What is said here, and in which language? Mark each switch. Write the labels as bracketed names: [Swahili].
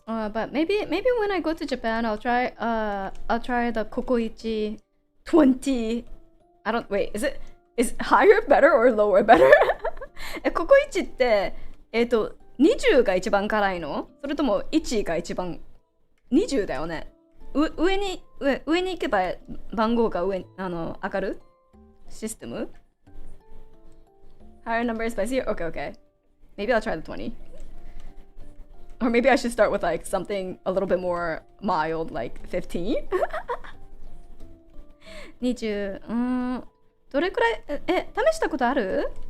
[English] But maybe when I go to Japan, I'll try the Kokoichi 20. I don't wait. Is higher better or lower better? [Japanese] ココイチって20が一番辛いの？それとも1が一番20だよね。上に行けば番号が上上がるシステム？ [English] Higher number is spicier? Okay. Maybe I'll try the 20. Or maybe I should start with like something a little bit more mild, like 15? [Japanese] 20どれくらい試したことある？